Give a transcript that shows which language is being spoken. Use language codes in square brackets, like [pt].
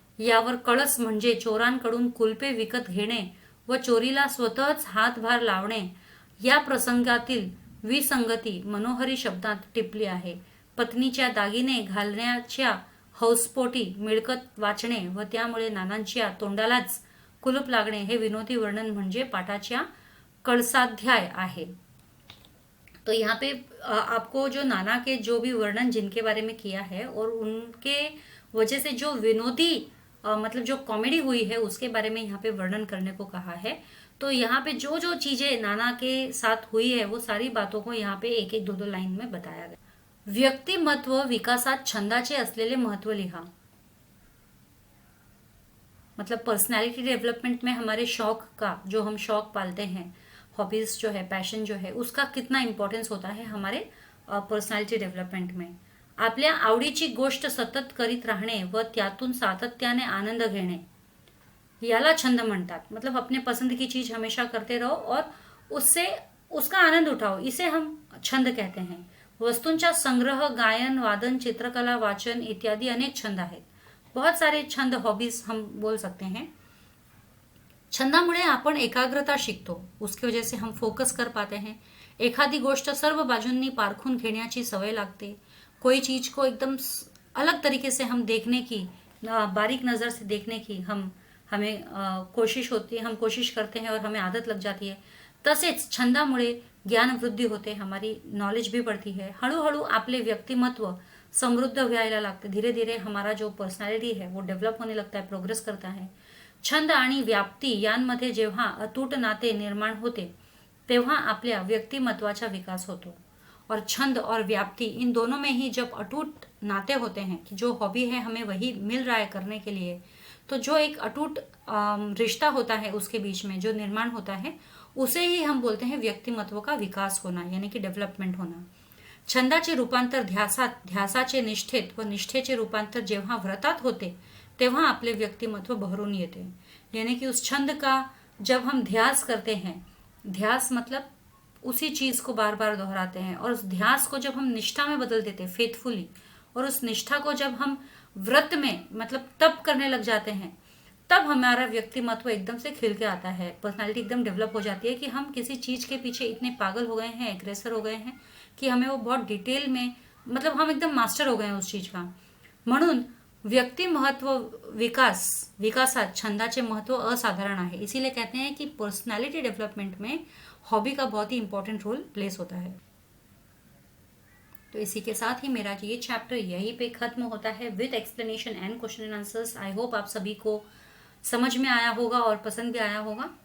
[mr] यावर कळस म्हणजे चोरांकडून कुलपे विकत घेणे व चोरीला स्वतःच हातभार लावणे या प्रसंगातील विसंगती मनोहरी शब्दात टिपली आहे. पत्नीच्या दागिने घालण्याच्या हौसपोटी मिळकत वाचणे व त्यामुळे नानांच्या तोंडालाच कुलूप लागणे हे विनोदी वर्णन म्हणजे पाठाच्या कळसाध्याय आहे. [hi] तो यहाँ पे आपको जो नाना के जो भी वर्णन जिनके बारे में किया है और उनके वजह से जो विनोदी मतलब जो कॉमेडी हुई है उसके बारे में यहाँ पे वर्णन करने को कहा है. तो यहाँ पे जो जो चीजें नाना के साथ हुई है वो सारी बातों को यहाँ पे एक एक दो लाइन में बताया गया. [mr] व्यक्तिमत्व विकासात छंदाचे असलेले महत्व लिहा. [hi] मतलब पर्सनालिटी डेवलपमेंट में हमारे शौक का, जो हम शौक पालते हैं, हॉबीज जो है, पैशन जो है, उसका कितना इम्पॉर्टन्स होता है हमारे पर्सनॅलिटी डेव्हलपमेंट में. [mr] आपल्या आवडीची गोष्ट सतत करीत राहणे व त्यातून सातत्याने आनंद घेणे याला छंद म्हणतात. [hi] मतलब अपने पसंद की चीज हमेशा करते रहो और उससे उसका आनंद उठाओ, इसे हम छंद कहते हैं. [mr] वस्तूंचा संग्रह, गायन, वादन, चित्रकला, वाचन इत्यादि अनेक छंद आहेत. [hi] बहुत सारे छंद, हॉबीज हम बोल सकते हैं. [mr] छंदामुळे आपण एकाग्रता शिकतो, [hi] उसकी वजह से हम फोकस कर पाते हैं. [mr] एखादी गोष्ट सर्व बाजूंनी पारखून घेण्याची सवय लागते. [hi] कोई चीज को एकदम अलग तरीके से हम देखने की, बारीक नज़र से देखने की हमें कोशिश होती है, हम कोशिश करते हैं और हमें आदत लग जाती है. [mr] तसेच छंदामुळे ज्ञान वृद्धि होते, [hi] हमारी नॉलेज भी बढ़ती है. [mr] हळूहळू आपले व्यक्तिमत्व समृद्ध व्हायला लागते. [hi] धीरे धीरे हमारा जो पर्सनॅलिटी है वो डेव्हलप होने लगता है, प्रोग्रेस करता है. [mr] छंद आणि व्याप्ती यांमध्ये जेव्हा अतूट नाते निर्माण होते तेव्हा आपल्या व्यक्तिमत्वाचा विकास होतो. [hi] और छंद और व्याप्ति इन दोनों में ही जब अटूट नाते होते हैं कि जो हॉबी है हमें वही मिल रहा है करने के लिए, तो जो एक अटूट रिश्ता होता है उसके बीच में जो निर्माण होता है, उसे ही हम बोलते हैं व्यक्तिमत्व का विकास होना, यानी कि डेव्हलपमेंट होना. छंदाचे रूपांतर ध्यासात, ध्यासाचे निष्ठेत व निष्ठेचे रूपांतर जेव्हा व्रतात होते तेव्हा आपले व्यक्तिमत्व बहरून येते. यानी कि उस छंद का जब हम ध्यास करते हैं, ध्यास मतलब उसी चीज को बार बार दोहराते हैं, और उस ध्यास को जब हम निष्ठा में बदल देते हैं, फेथफुली, और उस निष्ठा को जब हम व्रत में मतलब तप करने लग जाते हैं, तब हमारा व्यक्तिमत्व एकदम से खिल के आता है. पर्सनालिटी एकदम डेवलप हो जाती है कि हम किसी चीज के पीछे इतने पागल हो गए हैं, एग्रेसर हो गए हैं कि हमें वो बहुत डिटेल में, मतलब हम एकदम मास्टर हो गए हैं उस चीज का. [mr] म्हणून व्यक्ति महत्व विकासात छंदाचे महत्व असाधारण आहे. [hi] इसीलिए कहते हैं कि पर्सनालिटी डेवलपमेंट में हॉबी का बहुत ही इंपॉर्टेंट रोल प्लेस होता है. तो इसी के साथ ही मेरा ये चैप्टर यहीं पे खत्म होता है [en] With explanation and question and answers. I hope [hi] आप सभी को समझ में आया होगा और पसंद भी आया होगा.